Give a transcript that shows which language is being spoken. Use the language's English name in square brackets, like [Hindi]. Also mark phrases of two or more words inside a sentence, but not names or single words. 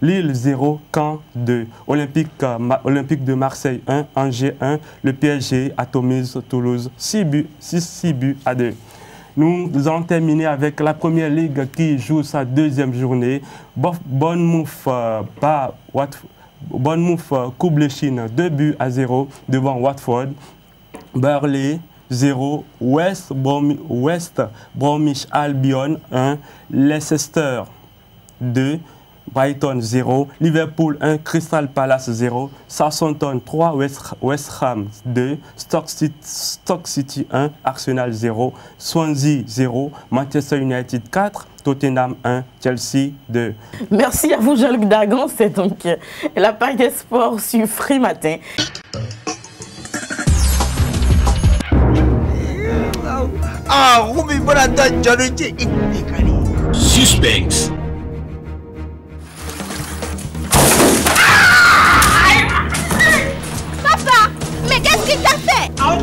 [French] Lille 0, Caen 2, Olympique de Marseille 1, Angers 1, le PSG atomise Toulouse 6 buts à 2. Nous allons terminer avec la première ligue qui joue sa deuxième journée. Bournemouth coupe le Chine 2 buts à 0 devant Watford. Burnley 0, West Bromwich Albion 1, Leicester 2, Brighton 0, Liverpool 1, Crystal Palace 0, Southampton 3, West Ham 2, Stoke City 1, Arsenal 0, Swansea 0, Manchester United 4, Tottenham 1, Chelsea 2. Merci à vous Jean-Luc Dagan, c'est donc la page des sports sur Free Matin. Suspense. Papa, mais qu'est-ce qu'il t'a fait?